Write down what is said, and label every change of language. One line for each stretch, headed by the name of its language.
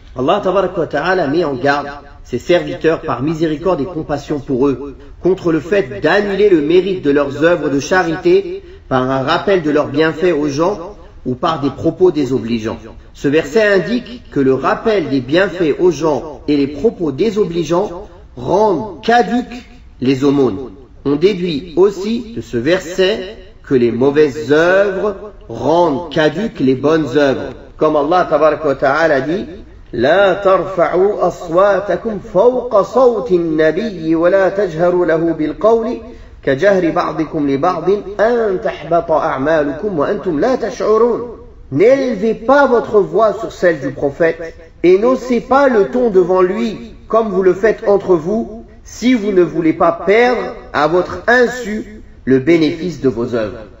French: Allah tabaraka wa ta'ala met en garde ses serviteurs par miséricorde et compassion pour eux, contre le fait d'annuler le mérite de leurs œuvres de charité par un rappel de leurs bienfaits aux gens ou par des propos désobligeants. Ce verset indique que le rappel des bienfaits aux gens et les propos désobligeants rendent caduques les aumônes. On déduit aussi de ce verset que les mauvaises œuvres rendent caduques les bonnes œuvres. Comme Allah tabaraka wa ta'ala dit:
Arabic: لا ترفعوا أصواتكم فوق صوت النبي ولا تجهروا له بالقول كجهر بعضكم لبعض أن تحبط أعمالكم وأنتم لا تشعرون.
French: N'élevez pas votre voix sur celle du prophète et n'haussez pas le ton devant lui comme vous le faites entre vous, si vous ne voulez pas perdre à votre insu le bénéfice de vos œuvres.